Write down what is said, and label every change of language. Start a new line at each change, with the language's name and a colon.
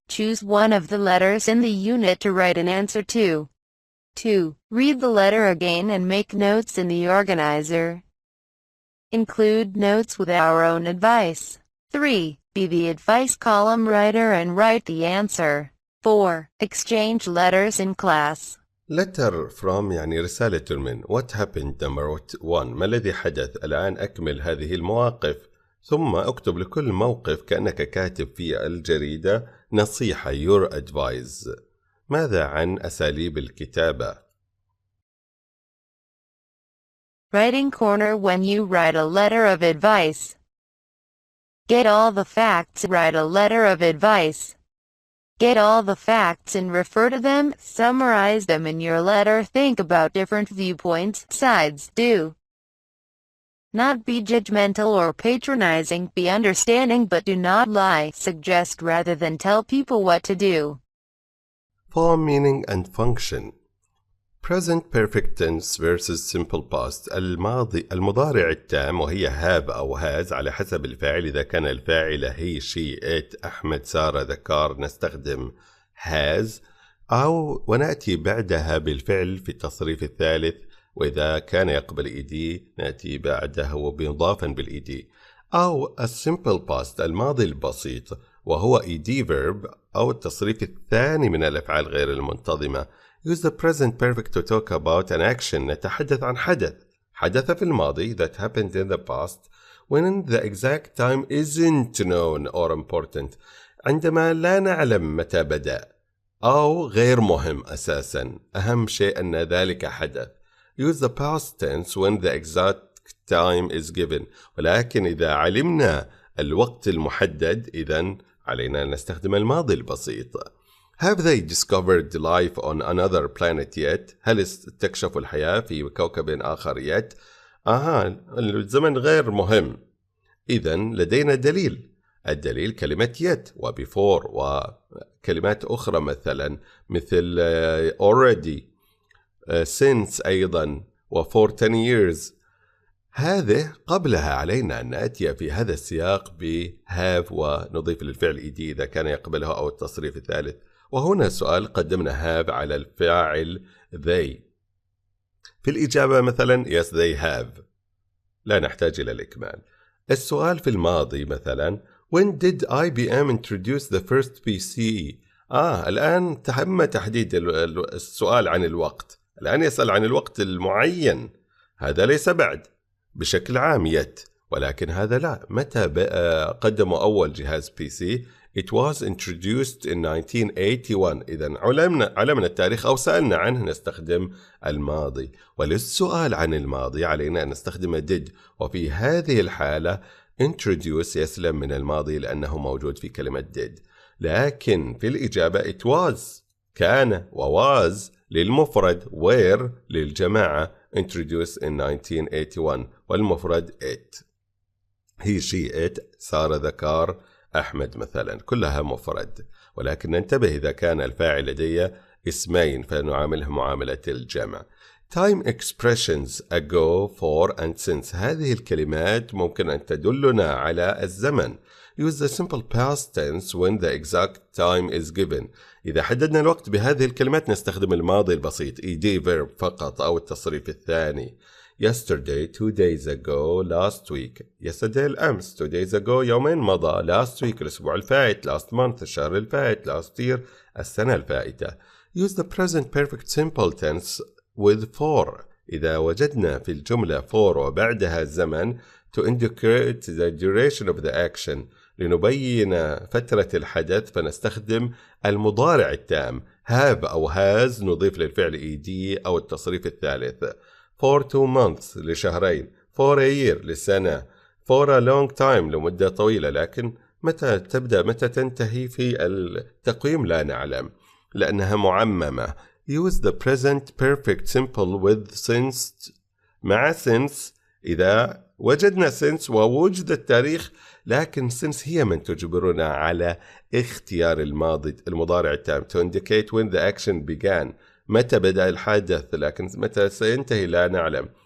English: Choose one of the letters in the unit to write an answer to. 2. Read the letter again and make notes in the organizer. Include notes with our own advice. 3. Be the advice column writer and write the answer. 4. Exchange letters in class. Letter from
Arabic: يعني رسالة من.
English: What happened number 1.
Arabic: ما الذي حدث؟ الآن أكمل هذه المواقف. ثم اكتب لكل موقف كأنك كاتب في الجريدة نصيحة
English: your advice.
Arabic: ماذا عن أساليب الكتابة؟
English: Writing corner. When you write a letter of advice, get all the facts. Write a letter of advice. Get all the facts and refer to them. Summarize them in your letter. Think about different viewpoints, sides. Do not be judgmental or patronizing. Be understanding but do not lie. Suggest rather than tell people what to do. Form, meaning and function. Present perfect tense versus simple past.
Arabic: المضارع التام وهي have أو has على حسب الفاعل. إذا كان الفاعل he, she, it, أحمد، سارة، ذكار نستخدم has ونأتي بعدها بالفعل في التصريف الثالث. وإذا كان يقبل ed نأتي بعده بمضافا بالed. أو الsimple past الماضي البسيط وهو ed verb أو التصريف الثاني من الأفعال غير المنتظمة.
English: Use the present perfect to talk about an action.
Arabic: نتحدث عن حدث في الماضي
English: that happened in the past when the exact time isn't known or important.
Arabic: عندما لا نعلم متى بدأ أو غير مهم أساسا. أهم شيء أن ذلك حدث.
English: Use the past tense when the exact time is given.
Arabic: ولكن إذا علمنا الوقت المحدد إذن علينا أن نستخدم الماضي البسيط.
English: Have they discovered life on another planet yet?
Arabic: هل استكشفوا الحياة في كوكب آخر yet؟ الزمن غير مهم. إذن لدينا دليل. الدليل كلمة yet و before وكلمات أخرى مثل already since أيضا و for 10 years. هذه قبلها علينا أن نأتي في هذا السياق ب have ونضيف للفعل ed إذا كان يقبلها أو التصريف الثالث. وهنا سؤال قدمنا have على الفاعل they. في الإجابة مثلا
English: yes they have.
Arabic: لا نحتاج إلى الإكمال. السؤال في الماضي مثلا
English: when did IBM introduce the first PC؟
Arabic: الآن تم تحديد السؤال عن الوقت. الآن يسأل عن الوقت المعين، هذا ليس بعد بشكل عام yet، ولكن هذا لا. متى قدموا أول جهاز PC؟
English: It was introduced in 1981.
Arabic: إذن علمنا التاريخ أو سألنا عنه نستخدم الماضي، وللسؤال عن الماضي علينا أن نستخدم did، وفي هذه الحالة introduce يسلم من الماضي لأنه موجود في كلمة did. لكن في الإجابة it was كان، و was للمفرد، were للجماعة،
English: introduced in 1981
Arabic: والمفرد it. he she it صار ذكر أحمد مثلا، كلها مفرد. ولكن ننتبه إذا كان الفاعل لدي اسمين فنعامله معاملة الجمع.
English: time expressions ago, for and since
Arabic: هذه الكلمات ممكن أن تدلنا على الزمن.
English: use the simple past tense when the exact time is given.
Arabic: إذا حددنا الوقت بهذه الكلمات نستخدم الماضي البسيط ed verb فقط أو التصريف الثاني.
English: yesterday 2 days ago, last week. yesterday
Arabic: الأمس،
English: 2 days ago
Arabic: يومين مضى،
English: last week
Arabic: الأسبوع الفائت،
English: last month
Arabic: الشهر الفائت،
English: last year
Arabic: السنة الفائتة.
English: use the present perfect simple tense with for.
Arabic: إذا وجدنا في الجملة for وبعدها الزمن
English: to indicate the duration of the action،
Arabic: لنبين فترة الحدث فنستخدم المضارع التام have أو has، نضيف للفعل ed أو التصريف الثالث.
English: for 2 months
Arabic: لشهرين،
English: for a year
Arabic: لسنة،
English: for a long time
Arabic: لمدة طويلة. لكن متى تبدأ متى تنتهي في التقويم لا نعلم لأنها معممة.
English: use the present perfect simple with since
Arabic: مع
English: since.
Arabic: إذا وجدنا since ووجد التاريخ، لكن since هي من تجبرنا على اختيار المضارع التام
English: to indicate when the action began،
Arabic: متى بدأ الحدث، لكن متى سينتهي لا نعلم.